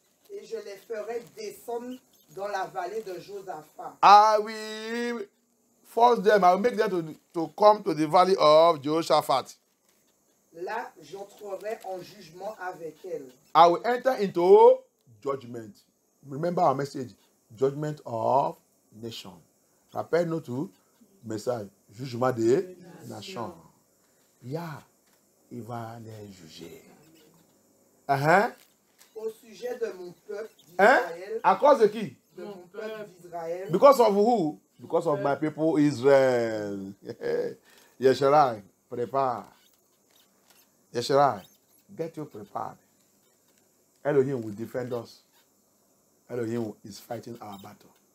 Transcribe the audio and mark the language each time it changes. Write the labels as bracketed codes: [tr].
[fr] Et je les ferai descendre dans la vallée de Josaphat. [en] I will force them, I will make them to come to the valley of Jehoshaphat. [fr] Là, j'entrerai en jugement avec elles. [en] I will enter into judgment. Remember our message, judgment of nation. [fr] Rappelle-nous tout, message, jugement des nations. Il va les juger. Au sujet de mon peuple d'Israël. À cause de qui? De mon peuple d'Israël. [en] Because of who? Because of my people Israel. Yesharai, prepare. Yesharai, get you prepared. Elohim will defend us. Elohim is fighting our battle.